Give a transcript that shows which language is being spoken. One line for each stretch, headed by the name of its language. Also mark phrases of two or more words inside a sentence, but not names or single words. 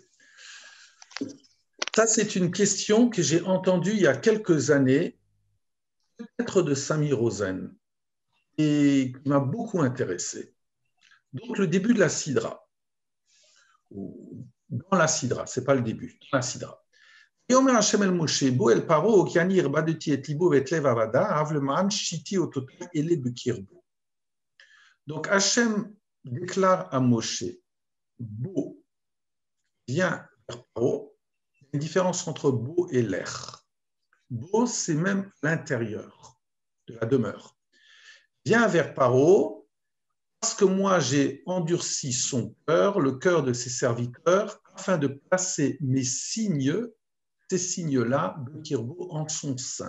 French: Ça, c'est une question que j'ai entendue il y a quelques années, peut-être de Sami Rosen, et qui m'a beaucoup intéressé. Donc, le début de la Sidra. Dans la Sidra, ce n'est pas le début, dans la Sidra.
Hebrew: ויאמר השם אל משה, בוא אל פרעה, כי אני הרבדתי את ליבו ואת לב עבדיו, למען שיתי אותותי אלה בקרבו.
French: Donc Hachem déclare à Moshe, Bo vient vers Paro, il y a une différence entre Bo et Lech. Bo, c'est même l'intérieur de la demeure. Viens vers Paro, parce que moi j'ai endurci son cœur, le cœur de ses serviteurs, afin de placer mes signes, ces signes-là, Bekirbo, en son sein.